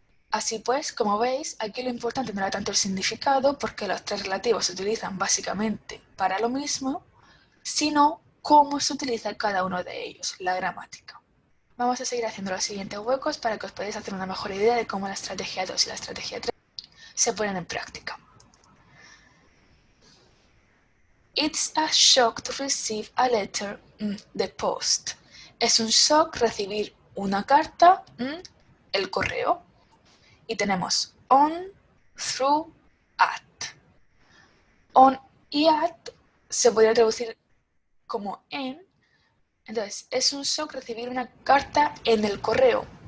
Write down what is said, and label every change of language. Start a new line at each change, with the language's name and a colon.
Spanish: Así pues, como veis, aquí lo importante no era tanto el significado, porque los 3 relativos se utilizan básicamente para lo mismo, sino cómo se utiliza cada uno de ellos, la gramática. Vamos a seguir haciendo los siguientes huecos para que os podáis hacer una mejor idea de cómo la estrategia 2 y la estrategia 3 se ponen en práctica.
English: It's a shock to receive a letter in the post.
Spanish: Es un shock recibir una carta en el correo. Y tenemos on, through, at. On y at se podría traducir como en. Entonces, es un shock recibir una carta en el correo.